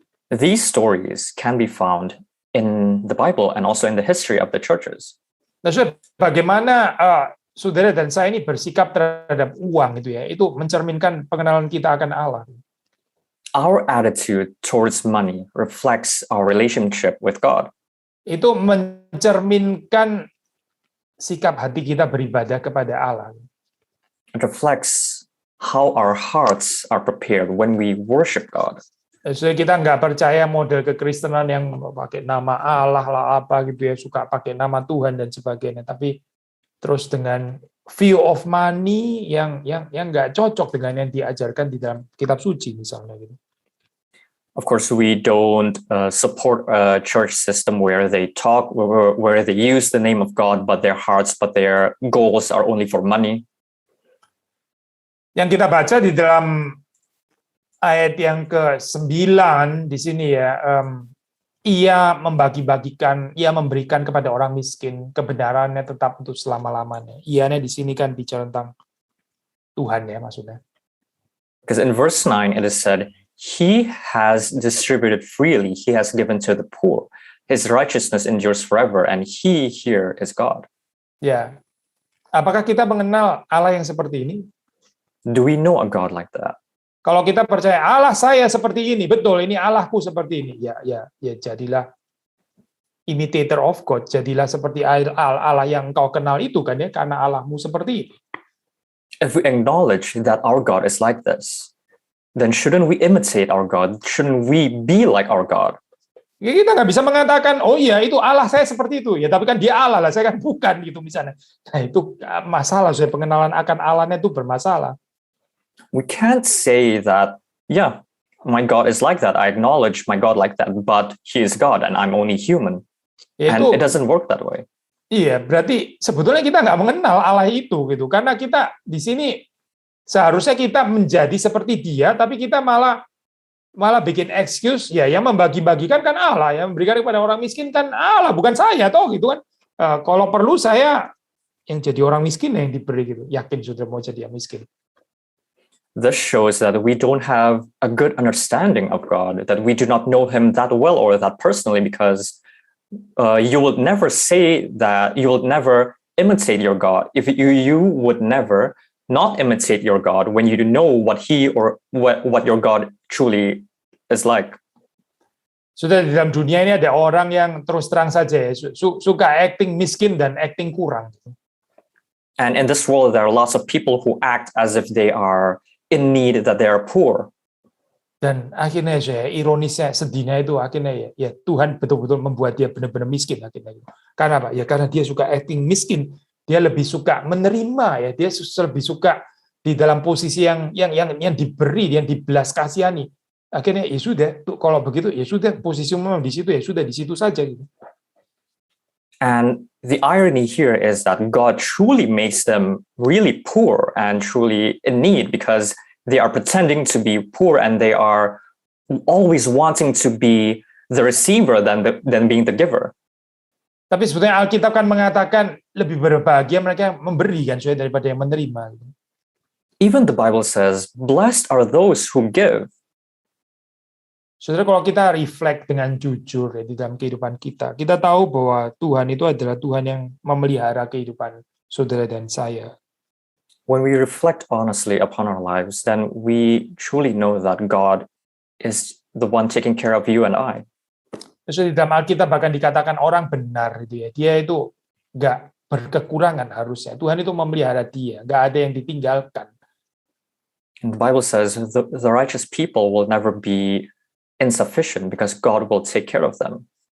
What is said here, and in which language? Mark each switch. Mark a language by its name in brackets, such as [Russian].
[English] These stories can be found in the Bible and also in the history of the churches. [Indonesian] Nah, bagaimana saudara dan saya ini bersikap terhadap uang itu mencerminkan pengenalan kita akan Allah. [English] Our attitude towards money reflects our relationship with God. [Indonesian] Itu mencerminkan sikap hati kita beribadah kepada Allah. [English] It reflects how our hearts are prepared when we worship God. [Indonesian] So, kita nggak percaya model kekristenan yang pakai nama Allah lah suka pakai nama Tuhan dan sebagainya, tapi terus dengan [English] view of money [Indonesian] yang nggak cocok dengan yang diajarkan di dalam kitab suci misalnya gitu. [English] Of course, we don't support a church system where they use the name of God, but their goals are only for money. [Indonesian] Yang kita baca di dalam ayat yang ke-9 di sini ia memberikan kepada orang miskin, kebenarannya tetap untuk selama-lamanya. Ianya di sini kan bicara tentang Tuhan maksudnya. [English] Because in verse 9, it is said, He has distributed freely, He has given to the poor. His righteousness endures forever, and He here is God. [Indonesian] Ya. Apakah kita mengenal Allah yang seperti ini? [English] Do we know a God like that? [Indonesian] Kalau kita percaya Allah saya seperti ini, betul, ini Allahku seperti ini. Ya, jadilah [English] imitator of God, [Indonesian] jadilah seperti Allah yang engkau kenal itu kan ya, karena Allahmu seperti itu. [English] If we acknowledge that our God is like this, then shouldn't we imitate our God? Shouldn't we be like our God? [Indonesian] Ya, kita nggak bisa mengatakan, oh iya itu Allah saya seperti itu, ya tapi kan dia Allah lah, saya kan bukan gitu misalnya. Nah itu masalah, saya pengenalan akan Allahnya itu bermasalah. [English] We can't say that, yeah, my God is like that. I acknowledge my God like that, but He is God and I'm only human. [Indonesian] Ya, [English] And it doesn't work that way. [Indonesian] Iya, berarti sebetulnya kita nggak mengenal Allah itu gitu, karena kita di sini seharusnya kita menjadi seperti Dia, tapi kita malah bikin excuse, ya yang membagi-bagikan kan Allah, yang memberikan kepada orang miskin kan Allah, bukan saya toh gitu kan. Kalau perlu saya yang jadi orang miskin yang diberi gitu, yakin sudah mau jadi yang miskin. [English] This shows that we don't have a good understanding of God, that we do not know Him that well or that personally, because you would never say that, you would never imitate your God. If you would never not imitate your God when you know what He or what your God truly is like. [Indonesian] Sudah di dalam dunia ini ada orang yang terus terang saja ya, suka acting miskin dan acting kurang. [English] And in this world, there are lots of people who act as if they are in need, that they are poor. [Indonesian] Dan akhirnya saya ironisnya, sedihnya itu akhirnya ya Tuhan betul-betul membuat dia benar-benar miskin akhirnya. Karena apa? Ya karena dia suka acting miskin, dia lebih suka menerima ya, dia lebih suka di dalam posisi yang diberi, yang dibelas kasihani. Akhirnya ya sudah, kalau begitu ya sudah, posisi memang di situ ya sudah di situ saja gitu. [English] And the irony here is that God truly makes them really poor and truly in need, because they are pretending to be poor and they are always wanting to be the receiver than being the giver. [Indonesian] Tapi sebetulnya Alkitab kan mengatakan lebih berbahagia mereka yang memberi kan daripada yang menerima. [English] Even the Bible says, blessed are those who give. [Indonesian] Saudara, kalau kita reflect dengan jujur ya, di dalam kehidupan kita tahu bahwa Tuhan itu adalah Tuhan yang memelihara kehidupan saudara dan saya. [English] When we reflect honestly upon our lives, then we truly know that God is the one taking care of you and I. [Indonesian] Di dalam Alkitab bahkan dikatakan orang benar itu ya, dia itu nggak berkekurangan harusnya. Tuhan itu memelihara dia, nggak ada yang ditinggalkan. [English] And the Bible says the righteous people will never be insufficient because God will take care of them.